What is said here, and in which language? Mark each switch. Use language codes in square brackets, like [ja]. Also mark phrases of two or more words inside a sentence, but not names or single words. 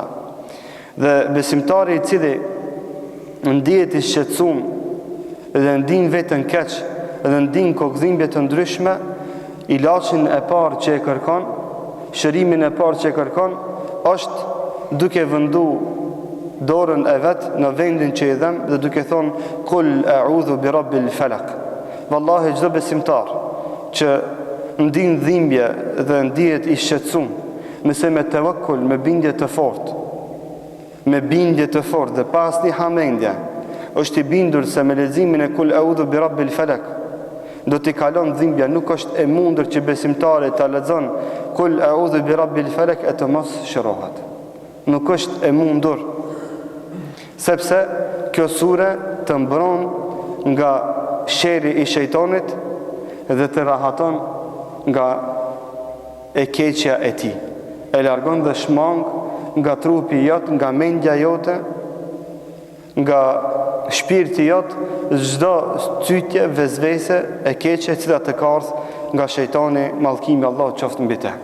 [sq] Dhe besimtari i cili ndihet i shqetësuar dhe ndin veten keq dhe ndin kokëdhimbje të ndryshme, ilaçin e parë që e kërkon, shërimin e parë që e kërkon është duke vëndu dorën e vet në vendin që i dhem dhe duke thonë: [ar] "قل أعوذ برب الفلق." [sq] Wallahi çdo besimtar që ndin dhimbje dhe ndihet i shqetësuar, nëse me tevakkul, me bindje të fortë dhe pas një hamendje është i bindur se me leximin e [ar] "قل أعوذ برب الفلق" [sq] do t'i kalon dhimbja, nuk është e mundur që besimtari ta lexon [ar] "قل أعوذ برب الفلق" [sq] e të mos shërohet. Nuk është e mundur, sepse kjo sure të mbron nga sheri i shejtanit dhe të rahaton nga e keqja e tij. E largon dhe shmang nga trupi jot, nga mendja jote, nga shpirti jot, çdo cytje vezvese e keqe e cila të ka ardhur nga shejtani, mallkimi Allahu qoftë mbi te.